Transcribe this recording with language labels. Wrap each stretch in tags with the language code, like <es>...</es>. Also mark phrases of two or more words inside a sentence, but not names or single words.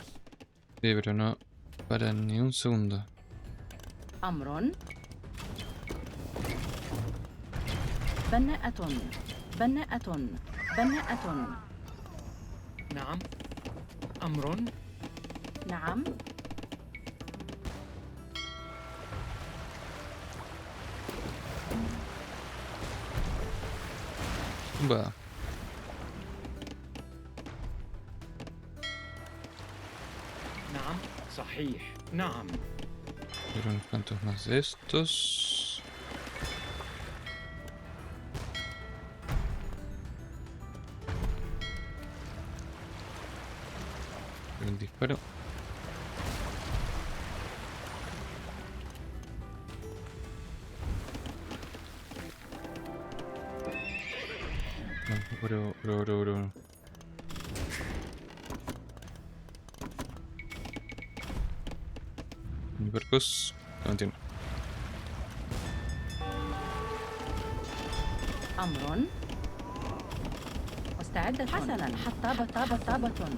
<es>Sí, pero no para ni un segundo.</es> <ar>أمر. بناءة. بناءة. بناءة. نعم. أمر. نعم.</ar> <es>Va.</es> <ar>نعم. صحيح. نعم.</ar> <es>Pero unos cuantos más de estos. El disparo. No, bro. Mi percos. No entiendo.</es> <ar>أمر. مستعدة. حسنا. طابة.</ar>